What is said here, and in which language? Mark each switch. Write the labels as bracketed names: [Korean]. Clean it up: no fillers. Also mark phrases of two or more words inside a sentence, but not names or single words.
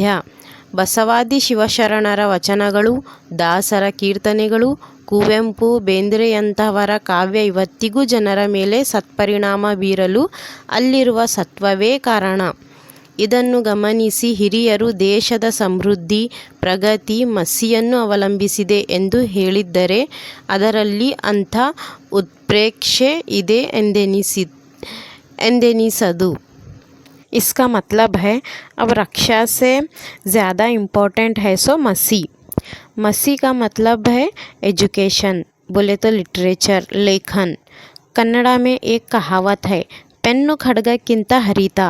[Kannada] ಬಸವಾದಿ ಶಿವಶರಣರ ವಚನಗಳು, ದಾಸರ ಕೀರ್ತನೆಗಳು, ಕುವೆಂಪು, ಬೇಂದ್ರೆಯಂಥವರ ಕಾವ್ಯ ಇವತ್ತಿಗೂ ಜನರ ಮೇಲೆ ಸತ್ಪರಿಣಾಮ ಬೀರಲು ಅಲ್ಲಿರುವ ಸತ್ವವೇ ಕಾರಣ. ಇದನ್ನು ಗಮನಿಸಿ ಹಿರಿಯರು ದೇಶದ ಸಮೃದ್ಧಿ, ಪ್ರಗತಿ ಮಸಿಯನ್ನು ಅವಲಂಬಿಸಿದೆ ಎಂದು ಹೇಳಿದ್ದರೆ ಅದರಲ್ಲಿ ಅಂಥ ಉತ್ಪ್ರೇಕ್ಷೆ ಇದೆ ಎಂದೆನಿಸದು। [Hindi] इसका मतलब है अब रक्षा से ज़्यादा इम्पोर्टेंट है सो मसी। मसी का मतलब है एजुकेशन, बोले तो लिटरेचर, लेखन। कन्नड़ा में एक कहावत है, [Kannada] ಪೆನ್ನು ಖಡ್ಗಕ್ಕಿಂತ ಹರಿತ।